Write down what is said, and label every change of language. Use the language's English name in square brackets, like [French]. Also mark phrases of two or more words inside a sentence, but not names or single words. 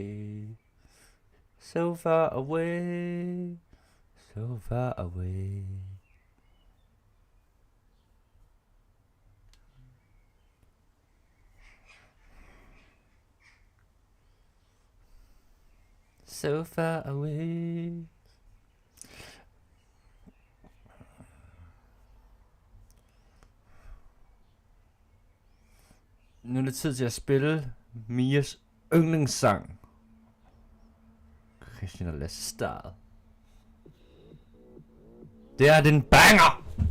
[English] so far away, so far away. So far away. [Danish] Nu er det tid til at spille Mias yndlingssang. Christian og Lasse Stad. Det er den banger!